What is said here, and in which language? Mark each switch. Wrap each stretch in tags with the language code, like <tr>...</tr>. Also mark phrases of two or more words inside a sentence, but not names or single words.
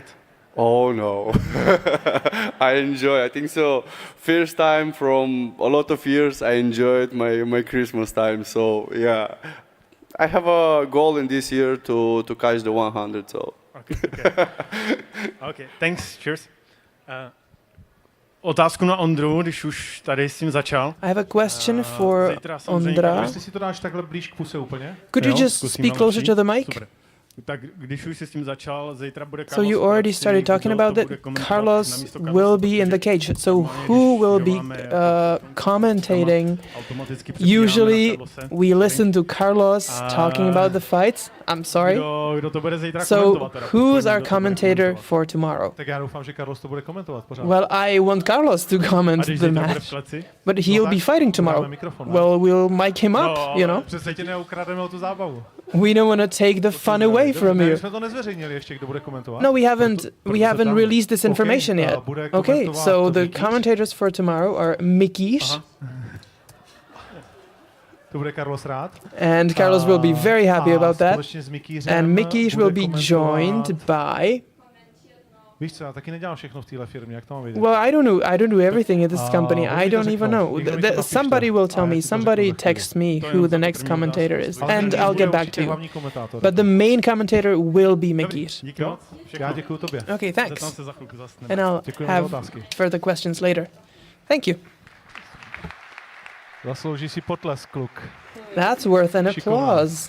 <en>Oh no, I enjoy. I think so. First time from a lot of years, I enjoyed my Christmas time. So yeah, I have a goal in this year to catch the 100. So. Okay. Okay. Thanks. Cheers.</en> <cs>Otázku na Ondru, když už tady s tím začal.</cs> <en>I have a question for Ondra.</en> <cs>Jestli si to dáš takhle blíž k puse úplně.</cs> <en>Could you just speak closer to the mic? Super.</en> <cs>Tak když už si s tím začal, zítra bude Carlos.</cs> <en>So you already started talking about it. Carlos will be in the cage. So who will be commentating? Usually we listen to Carlos talking about the fights. I'm sorry. So who's our commentator for tomorrow?</en> <cs>Tak já doufám, že Carlos to bude komentovat pořád.</cs> <en>Well, I want Carlos to comment the match. But he'll be fighting tomorrow. Well, we'll mic him up, you know.</en> <cs>Přece ti neukrademe tu zábavu.</cs> <en>We don't want to take the fun away from you. No, we haven't released this information yet. Okay, so the commentators for tomorrow are Mikíš. And Carlos will be very happy about that. And Mikíš will be joined by...</en> <cs>Víš co, já taky nedělám všechno v téhle firmě, jak to mám vidět?</cs> <en>Well, I don't do everything in this company. I don't even know. Somebody will tell me, somebody text me who the next commentator is, and I'll get back to you. But the main commentator will be Mikíš.</en> <cs>Já děkuju tobě.</cs> <en>Okay, thanks. And I'll have further questions later. Thank you.</en> <cs>Zaslouží si potlesk, kluk.</cs> <en>That's worth an applause.</en>